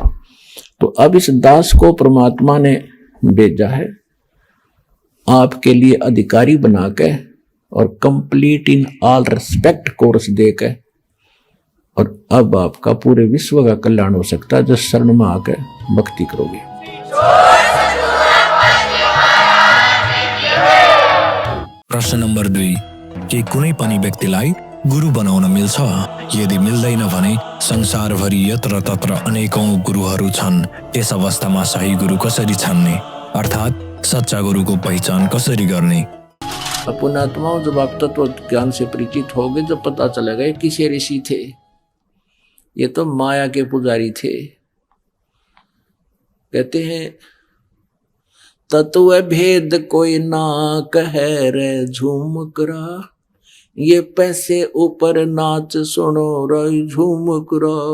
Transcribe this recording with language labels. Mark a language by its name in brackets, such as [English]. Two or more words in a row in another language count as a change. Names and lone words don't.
[Hindi] तो अब इस दास को परमात्मा ने भेजा है आपके लिए अधिकारी बनाकर और [English] complete in all respect [Hindi] कोर्स देकर, और अब आपका पूरे विश्व का कल्याण हो सकता है जब शरण में आकर भक्ति करोगे। [Nepali] प्रश्न नंबर 2, के कुनै पनि व्यक्तिलाई गुरु बनाउन मिल्छ? यदि मिल्दैन भने संसारभरि यत्र तत्र अनेकौं गुरुहरू छन्, त्यस अवस्थामा सही गुरु कसरी छान्ने, अर्थात् सच्चा गुरु को पहचान कसरी गर्ने? [Hindi] पुण्यात्माओं, जब आप तत्व ज्ञान से परिचित होगे, जब पता चलेगा ये किसे ऋषि थे, ये तो माया के पुजारी थे। कहते हैं तत्व भेद कोई ना कहे रे झूमकरा, ये पैसे ऊपर नाच सुनो रे झूमकरा।